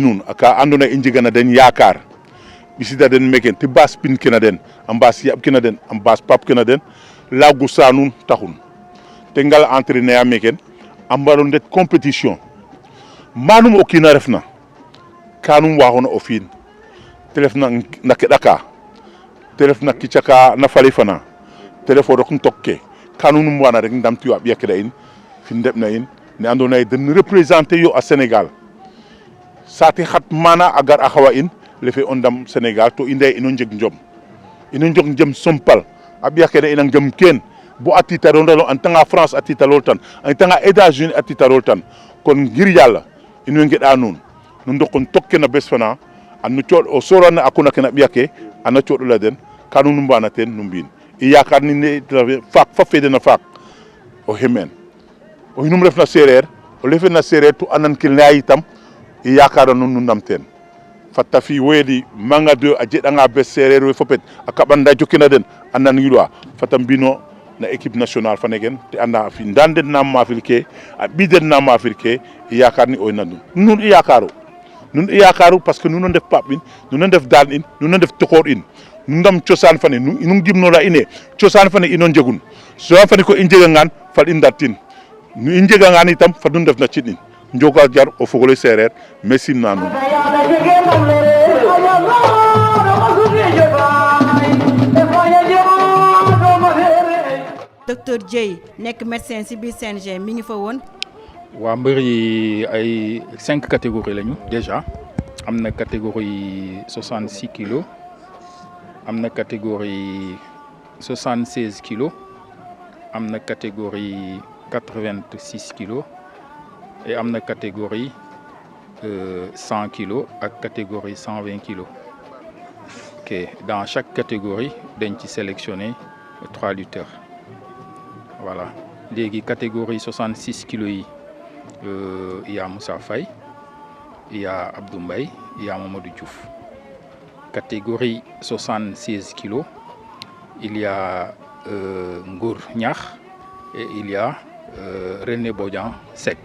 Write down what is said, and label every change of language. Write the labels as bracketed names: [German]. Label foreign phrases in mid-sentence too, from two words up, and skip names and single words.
[Serer] nuun a ka andoona yee i njegana den yaakaar ɓisida den meke te baas pin kena den a mbaas yaɓ kena den a mbaas pap kena den laagu saa nuun taxun te ngal entraîner a meken a mbaro ndet compétition manum o kiin a refna kanum waxoona o fi'in te ref na keɗa ka te ref na kica ka na fali fana te ref o rok ntok ke kanum wana rek ndamtiyo a ɓiya keɗa in fi ndeɓna in ne andoona yee den représenter yo a Sénégal saate xat mana a gar a xawa in lefe o ndam Sénégal to i ndeye ino njeg njom sompal a ɓiya kene ina njom keen bo a tiitarol tan [French] en tant [Serer] France a tiitarol tan [French] en tant [Serer] États-Unis a tiitarol tan kon ngir Yàlla in way ngeɗa nuun nu ndokon tokke na bes fana an cooɗ o sorana a kuna ke na ɓiya ke ana cooɗola den ka nu mbana teen nu mbiin i yaakaar ni ne faak fa feede na faak o xemeen o xinum ref na séeréer o lefe na séeréer to anan ke leya yitam i yaakaara nuun nu ndam teen fatta fi woyedi Manga 2 a jeɗanga bes séeréer we fopet a kaɓanda jokina den a nangilwa fata mbino na [French] équipe nationale [Serer] fanegen te anda fi ndanden na mafil ke a ɓiden na mafil ke i yaakaar ni oy nan nun i yaakaaru [French] parce que [Serer] nuno ndef paap in nuno ndef daan in nuno ndef tokoor in nu ndam cosaan fane nu gimnola ine cosaan fane ino njegun cosaan fane ko i njegangaan fat i ndartin nu i njegangaan itam fat nu ndef na cin in njoga jar o fogole séeréer mais simna nuun [Wolof] docteur Dieye nekk médecin ci biir CNG mi ngi fa woon. waa mbër yi ay 5 catégories lañu déjà am na [French] catégorie 66 kilos [Wolof] am na [French] catégorie 76 kilos [Wolof] am na [French] catégorie 86 kilos [Wolof] et am na [French] catégorie 100 kilos [Wolof] ak [French] catégorie 120 kilos. Ok, dans chaque catégorie [Wolof] dañ ci [French] sélectionner 3 lutteurs. Voilà, léegi catégorie 66 kilos yi il y a Moussa Faye, il y a Abdou Mbaye, il y a Mamadou Diouf. Catégorie 76 kilos, il y a Ngour Niakh et il y a René Bodian Seck.